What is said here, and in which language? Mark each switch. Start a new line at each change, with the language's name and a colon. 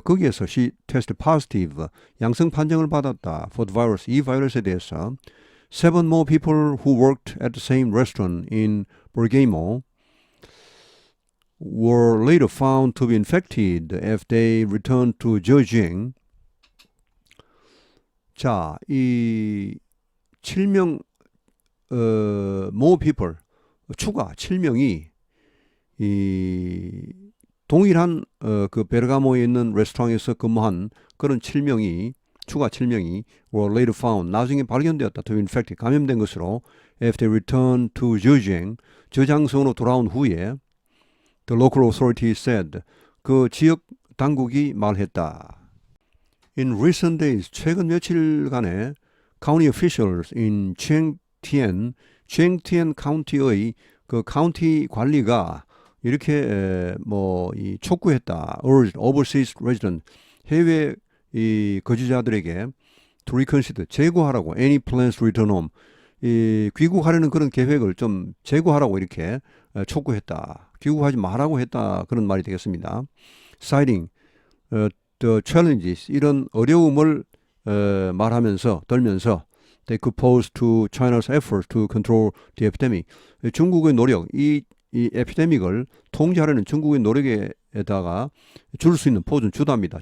Korean: 거기에서
English: she tested positive,
Korean: 양성 판정을 받았다.
English: for the virus,
Korean: 이 바이러스에 대해서.
English: 7 more people who worked at the same restaurant in Bergamo were later found to be infected after they returned to Zhejiang.
Korean: 자, 이 7명
English: more people
Korean: 추가 7명이 이 동일한 그 베르가모에 있는 레스토랑에서 근무한 그런 7명이 추가 7명이
English: were later found
Korean: 나중에 발견되었다.
English: to be infected
Korean: 감염된 것으로
English: after they returned to Zhejiang
Korean: 저장성으로 돌아온 후에
English: the local authority said
Korean: 그 지역 당국이 말했다.
English: In recent days
Korean: 최근 며칠간의
English: county officials in Qingtian
Korean: 카운티의 그 카운티 관리가 이렇게 이 촉구했다.
English: urged overseas resident
Korean: 해외 이 거주자들에게
English: to reconsider
Korean: 재고하라고
English: any plans to return home
Korean: 이 귀국하려는 그런 계획을 좀 재고하라고 이렇게 촉구했다. 귀국하지 말라고 했다. 그런 말이 되겠습니다.
English: citing the challenges
Korean: 이런 어려움을 말하면서 떨면서
English: they could pose to China's efforts to control the epidemic.
Korean: 중국의 노력, 이 에피데믹을 통제하려는 중국의 노력에다가 줄 수 있는 포준 주답니다.